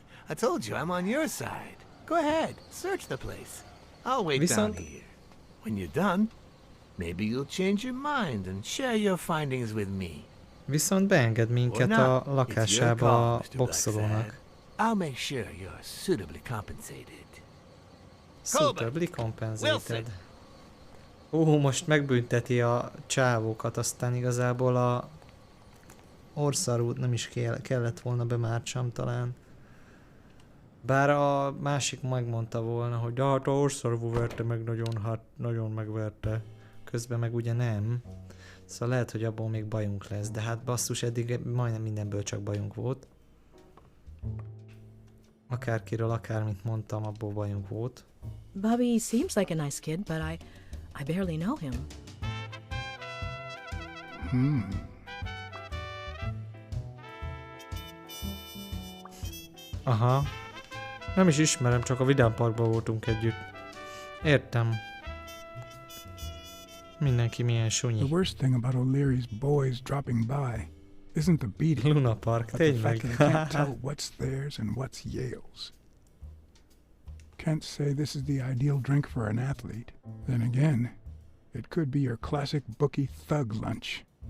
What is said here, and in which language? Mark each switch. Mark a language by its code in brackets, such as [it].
[en] I told you I'm on your side. Go ahead, search the place. I'll wait down here. When you're done, maybe you'll change your mind and share your findings with me. [hu] Viszont beenged minket a lakásába a boxolónak. [en] I'll make sure you're suitably compensated. Suitably compensated. [hu] Most megbünteti a csávókat, aztán igazából a orszarút nem is kellett volna bemártsam talán. Bár a másik megmondta volna, hogy de hát a orszarú verte meg nagyon, hát nagyon megverte. Közben meg ugye nem. Szóval lehet, hogy abból még bajunk lesz, de hát basszus, eddig majdnem mindenből csak bajunk volt. Akárkiről, akármit mondtam, abból bajunk volt. [en] Bobby seems like a nice kid, but I barely know him. [hu] Aha. Nem is ismerem, csak a Vidám Parkban voltunk együtt. Értem. Mindenki milyen sunyi. [en] The worst thing about O'Leary's boys dropping by isn't the beating, [hu] Luna Park, [en] but the fact [hu] tényleg. [en] that he can't tell what's theirs and what's Yale's. Can't say this is the ideal drink for an athlete. Then again, it could be your classic bookie thug lunch.